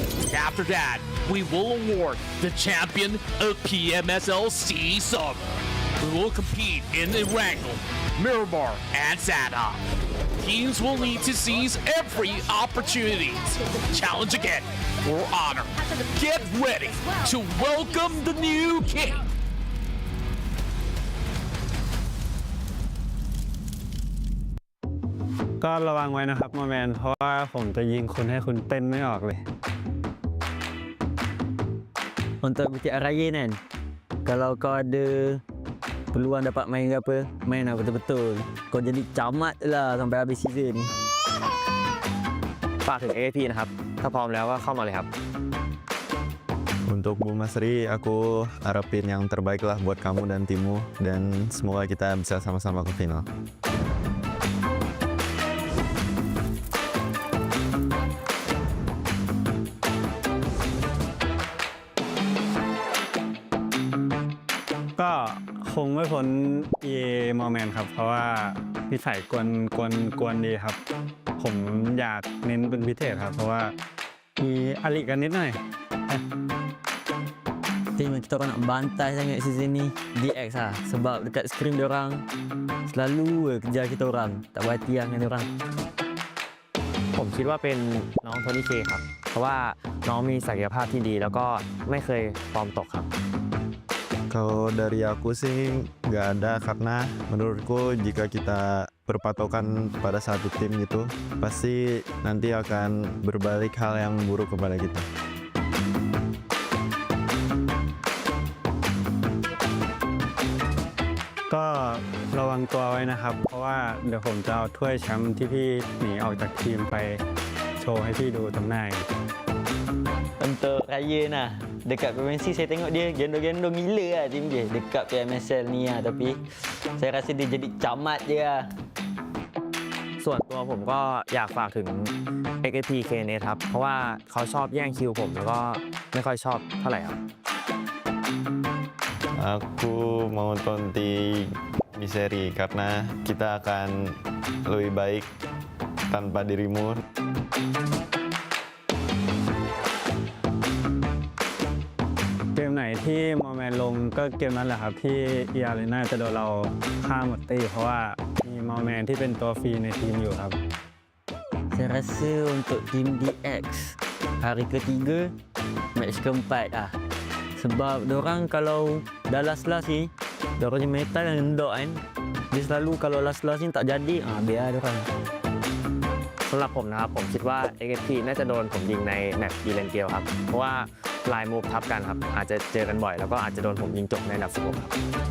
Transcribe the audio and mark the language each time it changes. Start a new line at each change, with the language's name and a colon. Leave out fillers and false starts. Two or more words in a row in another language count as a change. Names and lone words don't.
English: After that, we will award the champion of PMSL SEA Summer. We will compete in Erangel, Miramar, and Sadha. Teams will need to seize every opportunity to challenge again for honor. Get ready to welcome the new king.
Thai: ก็ระวังไว้นะครับโมแมนเพราะว่าผมจะยิงคุณให้คุณเต้นไม่ออกเลย
Malay: Untuk bicara Ryan kan, kalau kau ada peluang dapat main ke apa, main lah betul-betul. Kau jadi camat lah sampai habis season ni.
Thai: ฝากถึง AAP นะครับถ้าพร้อมแล้วก็เข้ามาเลยครับ
Indonesian: Untuk Bu Masri, aku harapin yang terbaik lah buat kamu dan timmu, dan semoga kita bisa sama-sama ke final.
Thai: ก็คงไม่พ้น EA โมแมนครับเพราะว่านิสัยกวนดีครับผมอยากเน้นเป็นพิเศษครับเพราะว่ามีอลิกันนิดหน่อย
Malay: Tim kita orang nak bantai sangat season ni DX lah. Sebab dekat screen diorang selalu kejar kita orang. Tak berhati lah dengan diorang.
Thai: ผมคิดว่าเป็นน้องโทนี่เคครับ เพราะว่าน้องมีศักยภาพที่ดีแล้วก็ไม่เคยฟอร์มตกครับ
Indonesian: Kalau dari aku sih nggak ada, karena menurutku jika kita berpatokan pada satu tim gitu, pasti nanti akan berbalik hal yang buruk kepada kita.
Thai: ก็ระวังตัวไว้นะครับเพราะว่าเดี๋ยวผมจะเอาถ้วยแชมป์ที่พี่หนีออกจากทีมไปโชว์ให้พี่ดูตรงหน้า
Malay: Untuk Ryan lah, dekat PMSL saya tengok dia gendong-gendong gila lah tim dia dekat PMSL ni lah. Tapi saya rasa dia jadi camat je lah.
Thai: ส่วนตัวผมก็อยากฝากถึง XAP KN ครับ เพราะว่าเขาชอบแย่งคิวผมแล้วก็ไม่ค่อยชอบเท่าไหร่ครับ
Indonesian: Aku mau nonton di seri karena kita akan lebih baik tanpa dirimu.
Thai: เกมไหนที่โมแมนลงก็เกมนั้นแหละครับที่eArenaจะโดนเราฆ่าหมดตีเพราะว่ามีโมแมนที่เป็นตัวฟรีในทีมอยู่ครับ
Malay: Saya rasa untuk tim DX hari ketiga, match keempat lah. Sebab dorang kalau dah last ni, dorang punya mental yang rendah kan. Dia selalu kalau last ni tak jadi, biar dorang.
Thai: สำหรับผมนะครับผมคิดว่า XP น่าจะโดนผมยิงในแมตช์อีเลนเกลครับเพราะว่าลายมูฟทับกันครับอาจจะเจอกันบ่อยแล้วก็อาจจะโดนผมยิงจบในอันดับ16ครับ